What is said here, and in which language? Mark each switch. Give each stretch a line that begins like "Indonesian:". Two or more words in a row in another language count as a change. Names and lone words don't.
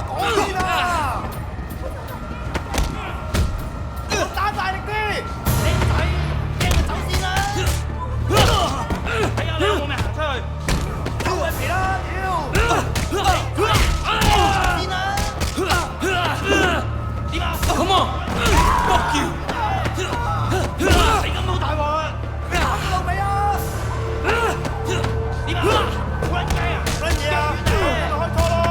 Cantonese: 嗰邊啊！我打大力啲！你唔使驚佢走先啦！睇下你有冇命行出去！收佢皮啦！屌！先啦！點啊
English: Come on. Fuck you.
Cantonese: 你咁好大鑊啊！打到未啊？點啊？好撚雞啊！乜嘢啊？開拖咯！